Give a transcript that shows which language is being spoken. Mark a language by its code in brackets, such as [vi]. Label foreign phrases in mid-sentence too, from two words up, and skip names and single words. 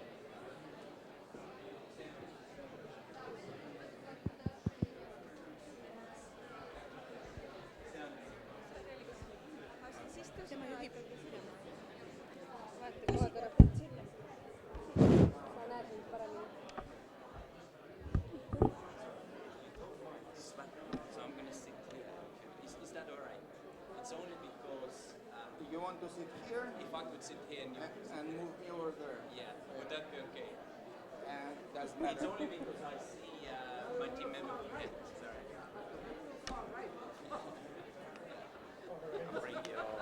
[et] Tema juhib. Vaata kohe kõrvalt sinna. Sa näed mind paremini. Svet. [en] So I'm going to sit here. Is that all right? It's only because You want to sit here if I could sit here and you and move me over there? yeah, would that be okay? And that's It's better. only because I see my team member from here. Sorry. I'm bringing you all.